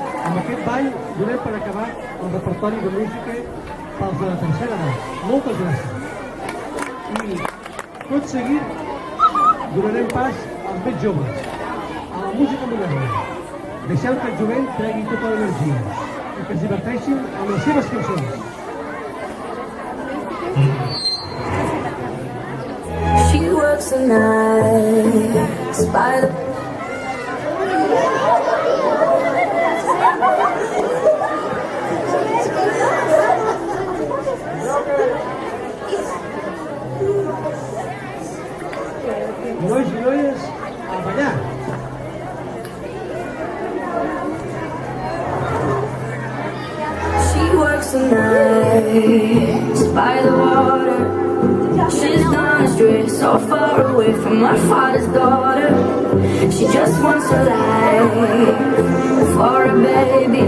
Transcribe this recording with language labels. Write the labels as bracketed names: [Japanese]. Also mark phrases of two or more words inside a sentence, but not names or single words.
[Catalan] Amb aquest ball donem per acabar el repertori de música pels de la tercera edat. Moltes gràcies. I tot seguit donarem pas als més joves, a la música moderna. Deixeu que el jovent tregui tota l'energia i que es diverteixin amb les seves cançons. [English] She works the nights by the [Catalan] Nois i noies, a ballar! [English] She works the nights by the water. She's gone astray, so far away from her father's daughter. She just wants a life for a baby.